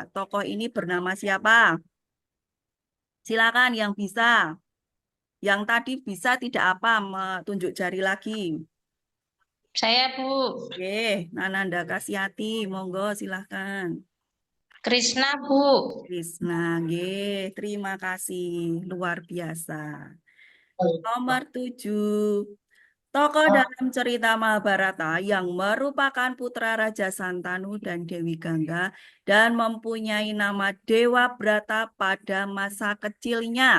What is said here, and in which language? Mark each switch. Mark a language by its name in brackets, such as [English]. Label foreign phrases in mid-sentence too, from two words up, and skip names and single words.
[Indonesian] Tokoh ini bernama siapa? Silakan yang bisa. Yang tadi bisa tidak apa, tunjuk jari lagi. Saya, Bu. Oke, Nananda Kasyati, monggo silakan. Krishna, Bu. Krisna, nggih, terima kasih, luar biasa. Nomor 7. Tokoh dalam cerita Mahabharata yang merupakan putra Raja Santanu dan Dewi Gangga dan mempunyai nama Dewa Brata pada masa kecilnya.